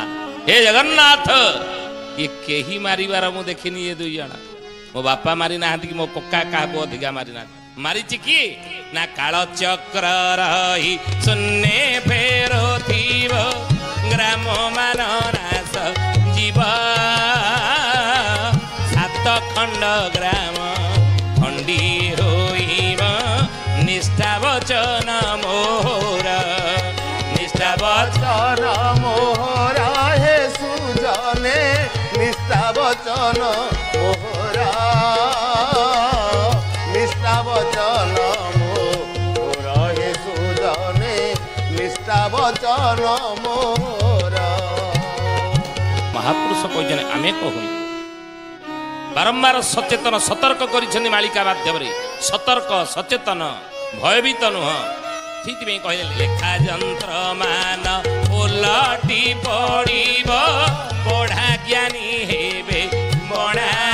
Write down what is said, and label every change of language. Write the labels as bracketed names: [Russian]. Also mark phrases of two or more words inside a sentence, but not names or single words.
[Odia] ହେ ଜଗନ୍ନାଥ ଇଏ କେହି ମାରିବାର ମୁଁ ଦେଖିନି ଏ 2 ଜଣ ମୋ ବାପା ମାରି ନାହାନ୍ତି କି ମୋ କକା କାହାକୁ ଅଧିକା ମାରି ନାହାନ୍ତି ମାରିଛି କିଏ ନା କାଳ ଚକ୍ର ରହି ଶୂନ୍ୟ ଫେରୁଥିବ ଗ୍ରାମ ମାନ ନାଶ ଯିବ 7 ଖଣ୍ଡ ଗ୍ରାମ ଖଣ୍ଡୀ ହୋଇବ ନିଷ୍ଠା ବଚନ ମୋର ନିଷ୍ଠା ବଚନ ବଚନ ମୋହରା ହେ ସୁଜନେ ନିଷ୍ଠା ବଚନ ମୋହରା ନିଷ୍ଠା ବଚନ ମୋହରା ହେ ସୁଜନେ ନିଷ୍ଠା ବଚନ ମୋହରା। ମହାପୁରୁଷ କହତେ ଆମେ କହୁ ବାରମ୍ବାର ସଚେତନ ସତର୍କ କର ମାଳିକା ମାଧ୍ୟମ ସତର୍କ ସଚେତନ ଭୟଭୀତ ନୁହ ସେ କହଲେ ଲେଖା ଜନ୍ତ୍ର ମାନ ଓଲଟି ପଡ଼ବ ପଢ଼ା ଜ୍ଞାନୀ ହେବେ ବଣା